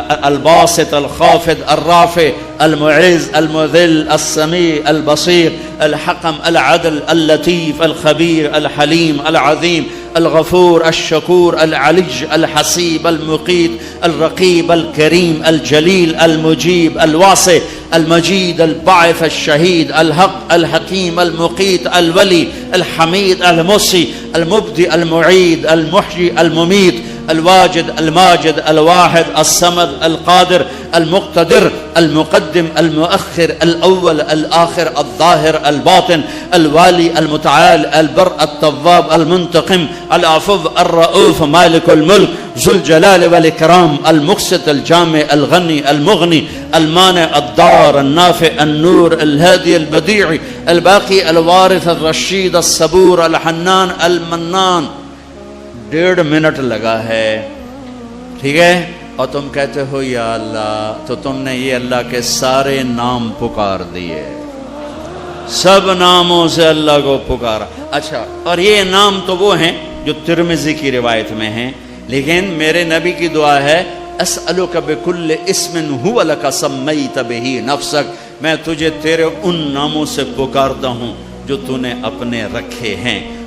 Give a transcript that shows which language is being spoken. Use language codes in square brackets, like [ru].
[ar] الباسط الخافض الرافع المعز المذل السميع البصير الحكم العدل اللطيف الخبير الحليم العظيم الغفور الشكور العلي الحسيب المقيت الرقيب الكريم الجليل المجيب الواسع المجيد الباعث الشهيد الحق الحكيم المقيت الولي الحميد المحصي المبدئ المعيد المحيي المميت الواجد الماجد الواحد الصمد القادر المقتدر المقدم المؤخر الأول الآخر الظاهر الباطن الوالي المتعال البر التواب المنتقم العفو الرؤوف مالك الملك ذو الجلال والإكرام المقسط الجامع الغني المغني المانع الضار النافع النور الهادي البديع الباقي الوارث الرشید الصبور الحنان المنان. [ur] 1.5 منٹ لگا ہے، ٹھیک ہے، اور تم کہتے ہو یا اللہ، تو تم نے یہ اللہ کے سارے نام پکار دیے، سب ناموں سے اللہ کو پکارا. اچھا، اور یہ نام تو وہ ہیں جو ترمذی کی روایت میں ہیں، لیکن میرے نبی کی دعا ہے [ar] اسألک بکل اسم هو لک سمیت بہ نفسک، [ur] میں تجھے تیرے ان ناموں سے پکارتا ہوں جو تو نے اپنے رکھے ہیں.